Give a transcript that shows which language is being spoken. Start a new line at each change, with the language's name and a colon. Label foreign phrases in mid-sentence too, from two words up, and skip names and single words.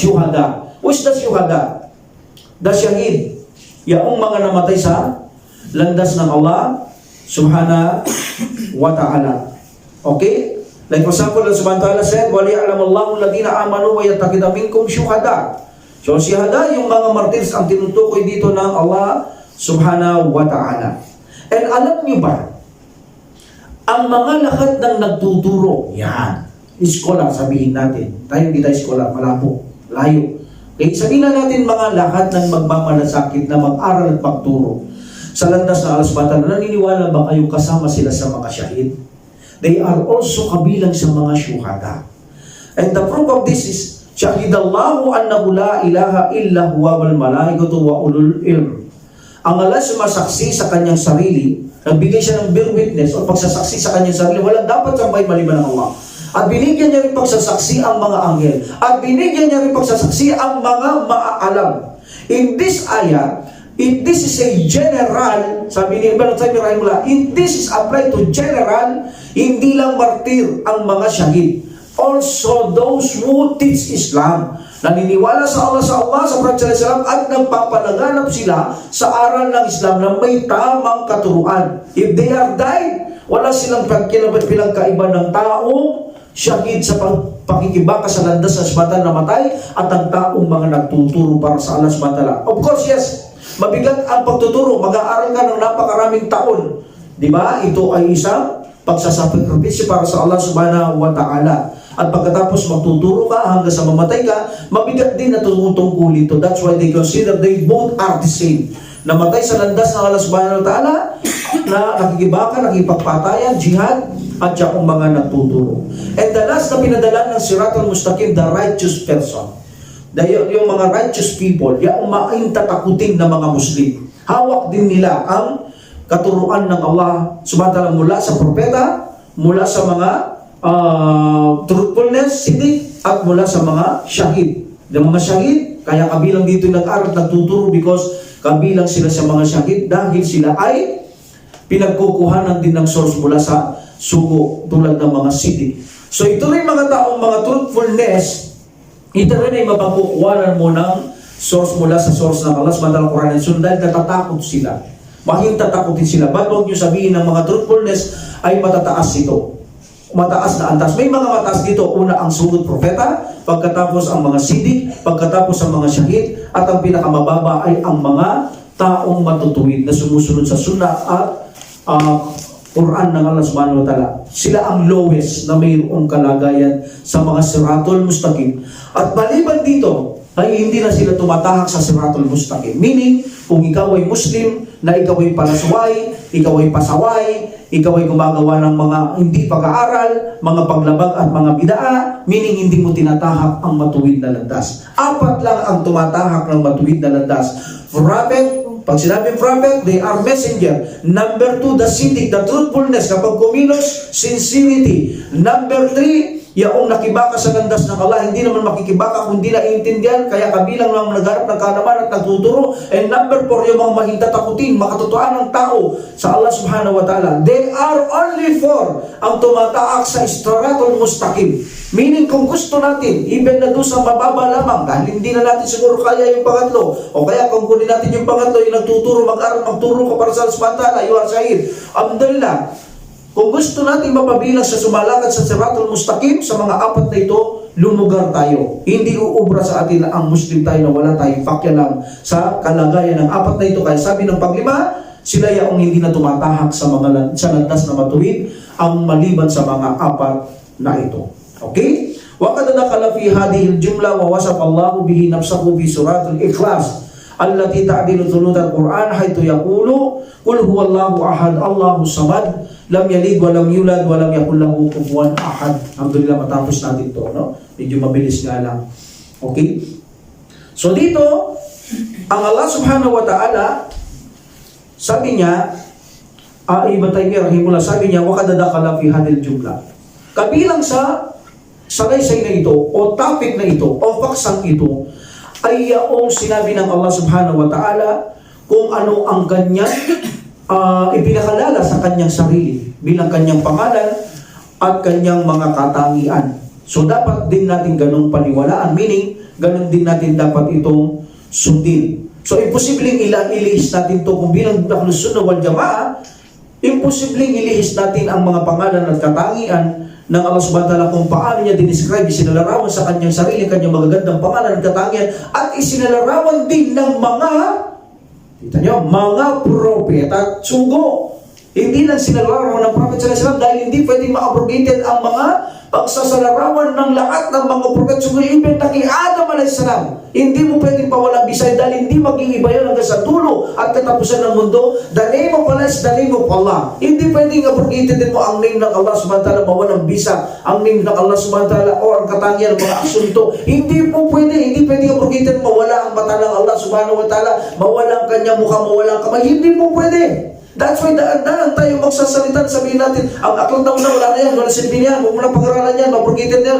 English: Syuhada. Who is the syuhada? The shahid.
Filipino: Yaong mga namatay sa landas ng Allah
Arabic: سبحانه وتعالى.
English: Okay? Like for example, Allah
Arabic: سبحانه وتعالى
English: said,
Arabic: وَلِيَعْلَمَ اللَّهُ الَّذِينَ آمَنُوا وَيَتَّخِذَ مِنكُمْ شُهَدَاءَ.
Filipino: So, syuhada, yung mga martyrs ang tinutukoy dito ng Allah
Arabic: سبحانه وتعالى.
Filipino: And alam niyo ba, ang mga lahat ng nagtuturo, yan, scholar, sabihin natin. Tayo hindi tayo scholar, malabo, layo. Okay, sabihin na natin mga lahat ng magmamalasakit na mag-aral at magturo sa landas na Allah
Arabic: سبحانه وتعالى,
Filipino: naniniwala ba kayo kasama sila sa mga syahid?
English: They are also kabilang sa mga syuhada. And the proof of this is,
Arabic: شهد الله أنه لا إله إلا هو والملائكة وأولو العلم.
Filipino: Ang Allah sumasaksi sa kanyang sarili, nagbigay siya ng
English: bear witness
Filipino: o pagsasaksi sa kanyang sarili, walang dapat sambay maliban ng Allah. At binigyan niya rin pagsasaksi ang mga anghel. At binigyan niya rin pagsasaksi ang mga maaalam.
English: In this ayah, if this is a general,
Filipino: sabi ni Ibn Taymiyyah rahimahullah,
English: if this is applied to general,
Filipino: hindi lang martir ang mga syahid.
English: Also those who teach Islam,
Filipino: naniniwala sa Allah, sa Prophet
Arabic: صلى الله عليه وسلم,
Filipino: at nagpapalaganap sila sa aral ng Islam na may tamang katuruan.
English: If they are died,
Filipino: wala silang pinagkaiba ng taong syahid sa pakikibaka sa landas ng asmatan na matay at ang taong mga nagtuturo para sa Allah
Arabic: سبحانه وتعالى.
English: Of course, yes,
Filipino: mabigat ang pagtuturo. Mag-aaral ka ng napakaraming taon. Di ba? Ito ay isang pagsasakripisyo para sa Allah
Arabic: سبحانه وتعالى.
Filipino: At pagkatapos magtuturo ka hanggang sa mamatay ka, mabigat din na tungkol ito.
English: That's why they consider they both are the same.
Filipino: Namatay sa landas ng Allah
Arabic: سبحانه وتعالى,
Filipino: na nakikibaka, nakipagpatayan, jihad, at siyang mga nagtuturo.
English: And the last
Filipino: na pinadala ng Siratul Mustaqim,
English: the righteous person.
Filipino: Dahil yung mga
English: righteous people,
Filipino: yung maintatakutin na mga Muslim, hawak din nila ang katuruan ng Allah
Arabic: سبحانه وتعالى
Filipino: mula sa propeta, mula sa mga truthfulness, sidik, at mula sa mga syahid. Yung mga syahid, kaya kabilang dito nag-aral, nagtuturo because kabilang sila sa mga syahid dahil sila ay pinagkukuhanan din ng source mula sa sugo tulad ng mga sidik. So ito rin mga taong mga truthfulness, ito rin ay mapagkukuhanan mo ng source mula sa source ng Allah
Arabic: سبحانه وتعالى,
English: Quran and Sunnah,
Filipino: dahil natatakot sila. Mahintatakotin sila. Ba't huwag nyo sabihin ng mga truthfulness ay matataas ito? Mataas na antas. May mga mataas dito. Una ang sugod propeta, pagkatapos ang mga sidik, pagkatapos ang mga syahid, at ang pinakamababa ay ang mga taong matutuwid na sumusunod sa sunnah at Quran ng Allah
Arabic: سبحانه وتعالى.
Filipino: Sila ang lowest na mayroong kalagayan sa mga Siratul Mustaqim. At maliban dito, ay hindi na sila tumatahak sa Siratul Mustaqim. Meaning, kung ikaw ay Muslim, na ikaw ay palasway, ikaw ay pasaway, ikaw ay gumagawa ng mga hindi pag-aaral, mga paglabag at mga bidaa, meaning hindi mo tinatahak ang matuwid na landas. Apat lang ang tumatahak ng matuwid na landas.
English: Prophet,
Filipino: pag sinabing
English: prophet, they are messenger. Number 2, the sidik, the truthfulness.
Filipino: Kapag kumilos, sincerity. Number 3, yaong nakibaka sa landas ng Allah, hindi naman makikibaka kung hindi naiintindihan, kaya kabilang lang nagharap ng kaalaman at nagtuturo. And number 4, yung mga mahintatakutin, makatotoan ng tao sa Allah
Arabic: سبحانه وتعالى.
English: They are only 4
Filipino: ang tumataak sa
English: Siratul Mustaqim.
Filipino: Meaning, kung gusto natin, even na doon sa mababa lamang, dahil hindi na natin siguro kaya yung pangatlo, o kaya kung kunin natin yung pangatlo, yung nagtuturo, mag-aral, magturo ka para sa Allah
Arabic: سبحانه وتعالى,
English: you are shahid.
Arabic: Alhamdulillah.
Filipino: Kung gusto natin mapabilang sa sumalakad sa Siratul Mustaqim, sa mga apat na ito, lumugar tayo. Hindi uubra sa atin na ang Muslim tayo na wala tayong pakialam sa kalagayan ng apat na ito. Kaya sabi ng paglima, sila yaong hindi na tumatahak sa mga sa landas na matuwid, ang maliban sa mga apat na ito. Okay?
Arabic: وَقَدْ دَخَلَ فِي هَذِهِ الْجُمْلَةِ وَوَصَفَ اللَّهُ بِهِ نَفْسَهُ فِي سُورَةِ الْإِخْلَاصِ التي تعدل ثلث القرآن حيث يقول قل هو الله أحد الله الصمد لم يلد ولم يولد ولم يكن له كفوا أحد. Alhamdulillah,
Filipino: matapos natin ito, no? Medyo mabilis nga lang. Okay? So dito, ang Allah
Arabic: سبحانه وتعالى,
Filipino: sabi niya, Ibn Taymiyyah rahimahullah, sabi niya,
Arabic: وَقَدْ دَخَلَ فِي هَذِهِ الْجُمْلَةِ.
Filipino: Kabilang sa salaysay na ito, o topic na ito, o paksang ito, ay yaong sinabi ng Allah
Arabic: سبحانه وتعالى
Filipino: kung ano ang kanyang ipinakalala sa kanyang sarili bilang kanyang pangalan at kanyang mga katangian. So dapat din natin ganung paniwalaan, meaning ganun din natin dapat itong sundin. So imposibleng ilihis natin ito kung bilang
Arabic: أهل السنة والجماعة,
Filipino: imposibleng ilihis natin ang mga pangalan at katangian ng Allah
Arabic: سبحانه وتعالى
Filipino: kung paano niya dinescribe, isinalarawan sa kanyang sarili, kanyang magagandang pangalan at katangian, at isinalarawan din ng mga, kita nyo, mga propeta at sugo. Hindi lang sinalarawan ng Prophet
Arabic: صلى الله عليه وسلم
Filipino: dahil hindi pwedeng ma-abrogated ang mga pagsasalarawan ng lahat ng mga prophet sugo, even na kay Adam a.s. Hindi mo pwedeng pawalang bisay dahil hindi maging iba yun hanggang sa dulo at katapusan ng mundo.
English: The name of Allah is the name of Allah.
Filipino: Hindi pwedeng abrogated din mo ang name ng Allah
Arabic: سبحانه وتعالى,
Filipino: mawalang bisa ang name ng Allah
Arabic: سبحانه وتعالى
Filipino: o ang katangian ng mga asunto. Hindi po pwede, hindi pwedeng abrogated, mawala ang mata ng Allah
Arabic: سبحانه وتعالى,
Filipino: mawala ang kanyang mukha, mawala ang kamay. Hindi po pwede. That's why daan tayo magsasalita, sabihin natin, ang akong taon na wala na yan, wala silbi niyan, huwag mo na pag-aralan yan, mabrogated na yan.